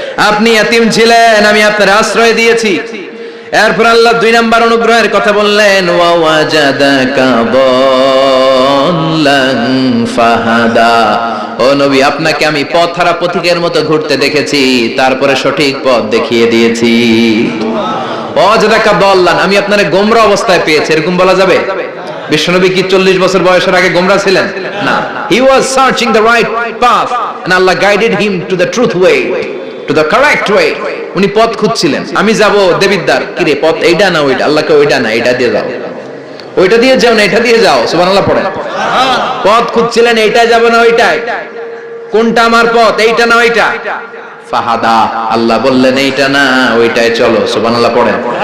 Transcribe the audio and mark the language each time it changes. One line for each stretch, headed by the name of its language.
Bangla: আপনি ইয়াতিম ছিলেন, আমি আপনার আশ্রয় দিয়েছি। এরপর আল্লাহ 2 নাম্বার অনুগ্রহের কথা বললেন,
Arabic: ওয়া ওয়াজাদাকা দাল্লান ফাহাদা।
Bangla: ও নবী, আপনাকে আমি পথহারা পথিকের মতো ঘুরতে দেখেছি, তারপরে সঠিক পথ দেখিয়ে দিয়েছি।
Arabic: ওয়াজাদাকা দাল্লান,
Bangla: আমি আপনারে গোমরা অবস্থায় পেয়েছি, এরকম বলা যাবে? বিশ্বনবী কি 40 বছর বয়সের আগে গোমরা ছিলেন?
English: না, he was searching the right path and Allah guided him to the truth way, to the correct way.
Bangla: উনি পথ খুঁজছিলেন, আমি যাব দেবিদ্বার, কি রে পথ এইটা না ওইটা? আল্লাহকে ওইটা না এইটা দিয়ে যাও, ওইটা দিয়ে যাও না এটা দিয়ে যাও, সুবহানাল্লাহ পড়েন। পথ খুঁজছিলেন, এইটা যাব না ওইটাই, কোনটা আমার পথ, এইটা না ওইটা? ফাহাদা, আল্লাহ বললেন এইটা না ওইটাই চলো, সুবহানাল্লাহ পড়েন।